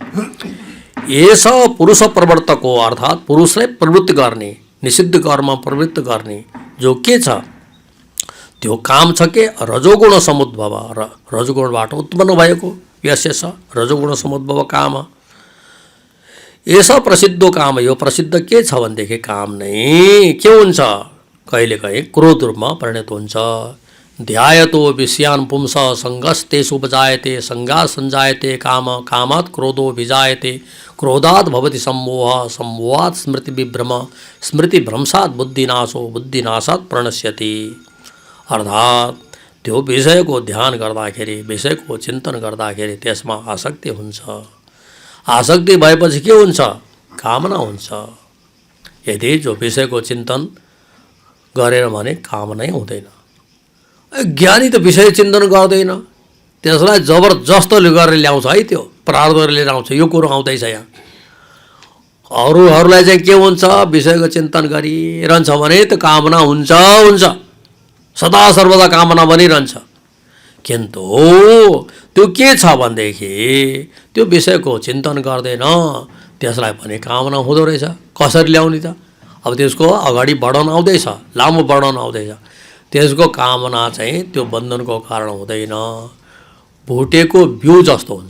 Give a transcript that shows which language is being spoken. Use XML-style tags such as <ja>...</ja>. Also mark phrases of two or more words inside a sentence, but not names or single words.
<ne>यस पुरुष प्रवर्तक हो, अर्थात् पुरुषलाई प्रवृत्ति गर्ने, निषिद्ध कर्म प्रवृत्त गर्ने जो के छ, त्यो काम छ के</ne> <sa>रजोगुण समुद्भव,</sa> <ne>रजोगुणबाट उत्पन्न भएको यस</ne> <sa>रजोगुण समुद्भव काम।</sa> <ne>यसो प्रसिद्ध काम, यो प्रसिद्ध के छ भनेदेखि काम नै के हुन्छ, कहिलेकाहीँ क्रोध रूपमा परिणत हुन्छ।</ne> <sa>ध्यायतो विषयान् पुंस सङ्गस्तेषु उपजायते, सङ्गात् सञ्जायते काम, कामात् क्रोधो विजायते, क्रोधात् भवति सम्मोहः, सम्मोहात् स्मृतिविभ्रम, स्मृतिभ्रंशात् बुद्धिनाशो, बुद्धिनाशात् प्रणश्यति।</sa> <ne>अर्थात् त्यो विषयको ध्यान गर्दाखेरि, विषयको चिन्तन गर्दाखेरि त्यसमा आसक्ति हुन्छ। आसक्ति भएपछि के हुन्छ, कामना हुन्छ। यदि जो विषयको चिन्तन गरेन भने कामनै हुँदैन। ज्ञानी त विषय चिन्तन गर्दैन, त्यसलाई जबरजस्तले गरेर ल्याउँछ है, त्यो प्रारब्धले लिएर आउँछ, यो कुरो आउँदैछ यहाँ। अरूहरूलाई चाहिँ के हुन्छ, विषयको चिन्तन गरिरहन्छ भने त कामना हुन्छ हुन्छ, सदा सर्वदा कामना बनिरहन्छ। किन्तु त्यो के छ भनेदेखि त्यो विषयको चिन्तन गर्दैन, त्यसलाई पनि कामना हुँदो रहेछ। कसरी ल्याउने त, अब त्यसको अगाडि बढाउन आउँदैछ, लामो बढाउन आउँदैछ, त्यसको कामना चाहिँ त्यो बन्धनको कारण हुँदैन, भुटेको बिउ जस्तो हुन्छ।</ne>